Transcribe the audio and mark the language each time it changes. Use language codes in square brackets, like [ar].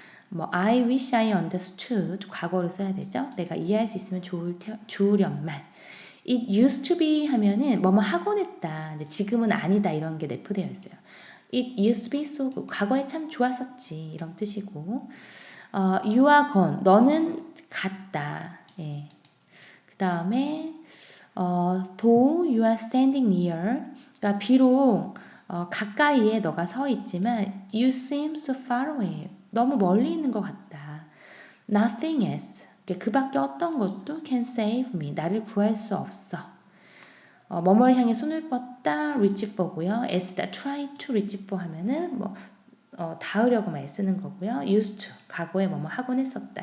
[ko] 뭐 [en] I wish I understood [ko] 과거로 써야 되죠. 내가 이해할 수 있으면 좋으련만. [en] It used to be [ko] 하면은 뭐뭐 하곤 했다. 근데 지금은 아니다 이런 게 내포되어 있어요. [en] It used to be so good. [ko] 과거에 참 좋았었지 이런 뜻이고 [en] You are gone. [ko] 너는 갔다. 예. [en] 그 다음에 though you are standing near [ko] 그러니까 비록 가까이에 너가 서 있지만 [en] you seem so far away. [ko] 너무 멀리 있는 것 같다. [en] Nothing else. [ko] 그 밖에 어떤 것도 [en] can save me. [ko] 나를 구할 수 없어. 뭐뭐를 향해 손을 뻗다 reach for고요. 애쓰다 [en] try to reach for [ko] 하면은 뭐 닿으려고만 애쓰는 거고요. used to 과거에 뭐뭐 하곤 했었다.